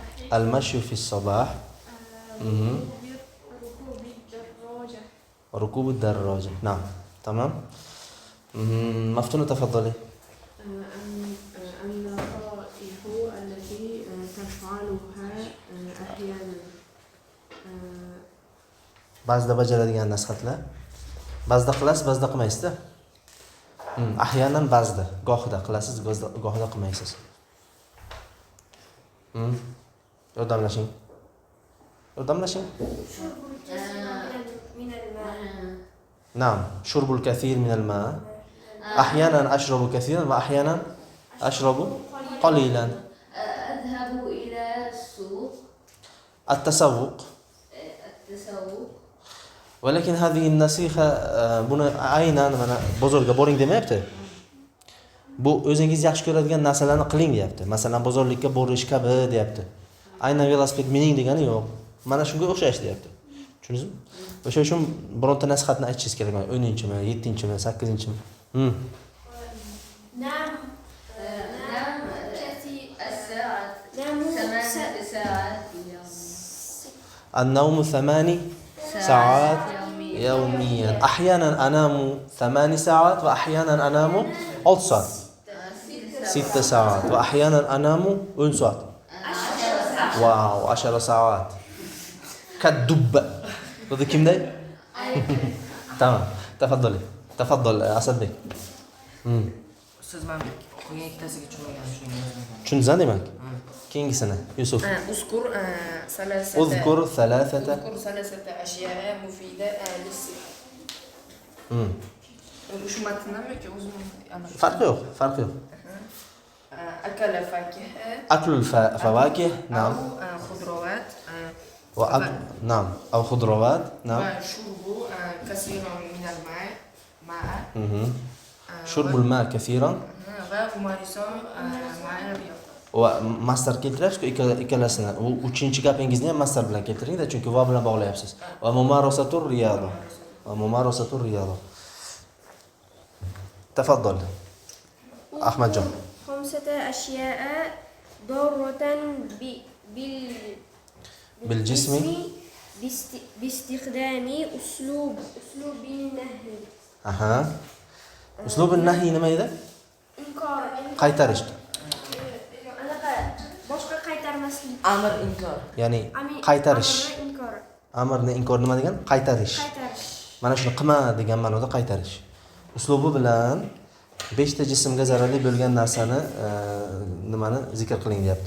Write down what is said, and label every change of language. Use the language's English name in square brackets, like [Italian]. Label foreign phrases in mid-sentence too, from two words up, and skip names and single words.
[Arabic] المشي في الصباح. ركوب الدراجة. نعم تمام. مفتونة تفضلي. النصائح التي تفعلها أحيانا. [Uzbek] Ba'zida bajaradigan nasihatlar. Ba'zida qilasiz, ba'zida qilmaysiz-da. Ahyanan ba'zida, gohida qilasiz, gohida qilmaysiz. Yordamlashing. Yordamlashing. [Arabic] نعم شرب الكثير من الماء. أحيانا أشرب كثيرا وأحيانا أشرب قليلا. أذهب إلى السوق. التسوق. ولكن هذه النصيحة [Uzbek] buni aynan mana bozorga boring demayapti. Bu o'zingiz yaxshi ko'radigan narsalarni qiling deyapti. Masalan, bozorlikka borish kabi deyapti. Aynan velosiped mining degani yo'q. Mana shunga o'xshash deyapti. Tushundingizmi? O'sha uchun bironta nasihatni aytishingiz kerak. 10-mi, 7-mi, 8-mi? [Arabic] نعم. النوم 8 ساعات يوميا. أحيانا أنام 8 ساعات وأحيانا أنام 6 ساعات. 6 ساعات وأحيانا أنام 1 ساعة. واو 10 ساعات. كالدب. هذا كم ده؟ تمام تفضلي. تفضل أسد بك. [Uzbek] Siz men o'qigan ikkitasiga tushunmagan shuning. Tushundingizmi demak? Keyingisini Yusuf. [Arabic] اذكر ثلاثة اذكر ثلاثة أشياء مفيدة للصحة. وش ما تنامك أنا. [Turkish] فرق yok. Fark yok. [Arabic] أكل فاكهة. أكل الفواكه. نعم. أو خضروات. نعم أو خضروات. نعم. وشرب كثيرا من الماء. شرب الماء كثيرا. وممارسة مع الرياضة. [Uzbek] Va master keltirasiz-ku ikkalasini. U 3-gapingizni ham master bilan keltiring-da, chunki va bilan bog'layapsiz. [Arabic] وممارسة الرياضة. وممارسة الرياضة. Tafaddal. Ahmadjon. 5 أشياء ضارة بالجسم باستخدام أسلوب النهي. أسلوب النهي [Uzbek] nima edi? inkor. Qaytarish. Anaqa boshqa qaytarmaslik. Amr inkor. Ya'ni qaytarish. Amrni inkori. Amirni inkor nima degan? Qaytarish. Qaytarish. Mana shuni qilma degan ma'noda qaytarish. Uslubi bilan 5 ta jismga zararli bo'lgan narsani nimani zikr qiling deyapti.